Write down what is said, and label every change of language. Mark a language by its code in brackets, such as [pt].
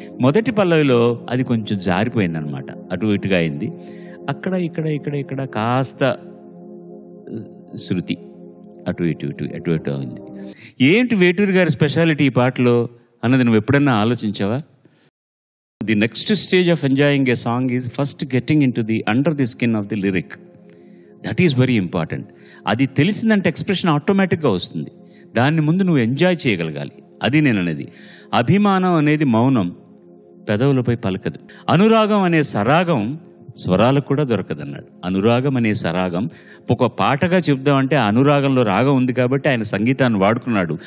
[te] మొదటి పల్లవిలో అది కొంచెం జారిపోయింది అనమాట, అటు ఇటుగా అయింది. అక్కడ ఇక్కడ కాస్త శృతి అటు ఇటు అయింది. ఏంటి వేటూరి గారి స్పెషాలిటీ ఈ పాటలో అన్నది నువ్వు ఎప్పుడన్నా ఆలోచించావా? [en] The next stage of enjoying a song is first getting into the under the skin of the lyric. That is very important. [te] అది తెలిసిందంటే ఎక్స్ప్రెషన్ ఆటోమేటిక్గా వస్తుంది. దాన్ని ముందు నువ్వు ఎంజాయ్ చేయగలగాలి. అది నేను అనేది. అభిమానం అనేది మౌనం, పెదవులపై పలకదు. అనురాగం అనే సరాగం స్వరాలకు కూడా దొరకదన్నాడు. అనురాగం అనే సరాగం ఒక పాటగా చెప్దామంటే అనురాగంలో రాగం ఉంది కాబట్టి ఆయన సంగీతాన్ని వాడుకున్నాడు.